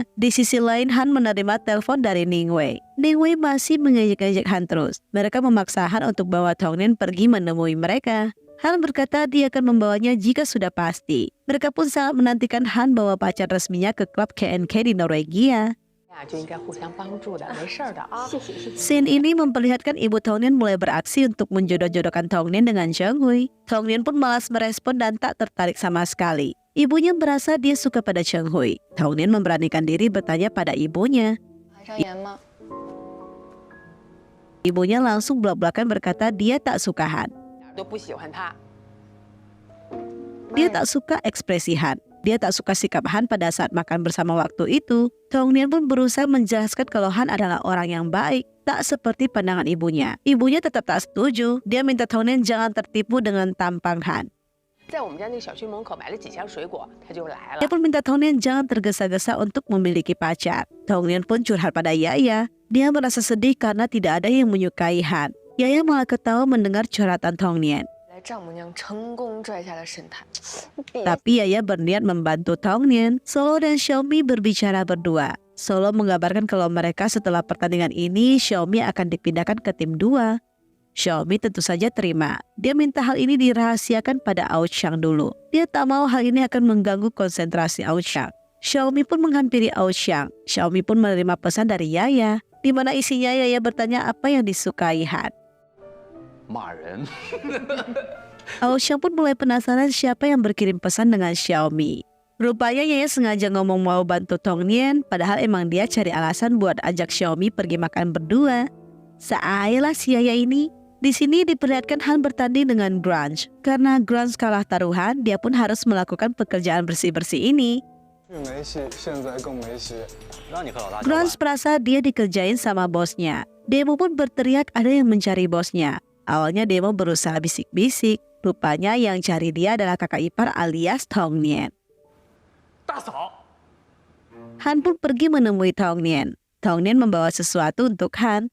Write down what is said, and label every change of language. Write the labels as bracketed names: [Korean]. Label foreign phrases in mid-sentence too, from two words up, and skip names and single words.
[Indonesian] Di sisi lain, Han menerima telepon dari Ning Wei. Ning Wei masih mengejek-ejek Han terus. Mereka memaksa Han untuk bawa Tong Nian pergi menemui mereka. Han berkata dia akan membawanya jika sudah pasti. Mereka pun sangat menantikan Han bawa pacar resminya ke klub KNK di Norwegia. [Chinese] 俩就应该互相帮助的，没事儿的啊。谢谢谢谢。 [Indonesian] Scene ini memperlihatkan ibu Tongnian mulai beraksi untuk menjodoh-jodohkan Tongnian dengan Chenghui. Tongnian pun malas merespon dan tak tertarik sama sekali. Ibunya merasa dia suka pada Chenghui. Tongnian memberanikan diri bertanya pada ibunya. [Chinese] 还上演吗？ [Indonesian] Ibunya langsung belak-belakan berkata dia tak suka Han. [Chinese] 都不喜欢他。 [Indonesian] Dia tak suka ekspresi Han. Dia tak suka sikap Han pada saat makan bersama waktu itu. Tongnian pun berusaha menjelaskan kalau Han adalah orang yang baik, tak seperti pandangan ibunya. Ibunya tetap tak setuju. Dia minta Tongnian jangan tertipu dengan tampang Han. [Chinese] 在我们家那个小区门口买了几箱水果，他就来了 [Indonesian] Dia。pun minta Tongnian jangan tergesa-gesa untuk memiliki pacar. Tongnian pun curhat pada Yaya. Dia merasa sedih karena tidak ada yang menyukai Han. Yaya malah ketawa mendengar curhatan Tongnian. [Chinese] 来，丈母娘成功拽下了神坛。 [Indonesian] Tapi Yaya berniat membantu Tongnian. Solo dan Xiaomi berbicara berdua. Solo mengabarkan kalau mereka setelah pertandingan ini, Xiaomi akan dipindahkan ke tim 2. Xiaomi tentu saja terima. Dia minta hal ini dirahasiakan pada Aoxiang dulu. Dia tak mau hal ini akan mengganggu konsentrasi Aoxiang. Xiaomi pun menghampiri Aoxiang. Xiaomi pun menerima pesan dari Yaya, di mana isinya Yaya bertanya apa yang disukai Han. [Chinese] 骂人。 [Indonesian] Aoxiang pun mulai penasaran siapa yang berkirim pesan dengan Xiaomi. Rupanya Yaya sengaja ngomong mau bantu Tongnian, padahal emang dia cari alasan buat ajak Xiaomi pergi makan berdua. Seayalah si Yaya ini. Di sini diperlihatkan Han bertanding dengan Grunge. Karena Grunge kalah taruhan, dia pun harus melakukan pekerjaan bersih-bersih ini. [Chinese] 没戏，现在更没戏。让你和老大交 [Indonesian] Grunge [Chinese] 换。 [Indonesian] merasa dia dikerjain sama bosnya. Demo pun berteriak ada yang mencari bosnya. Awalnya Demo berusaha bisik-bisik. Rupanya yang cari dia adalah kakak ipar alias Tongnian. [Chinese] 大嫂， [Indonesian] Han pun pergi menemui Tongnian. Tongnian membawa sesuatu untuk Han.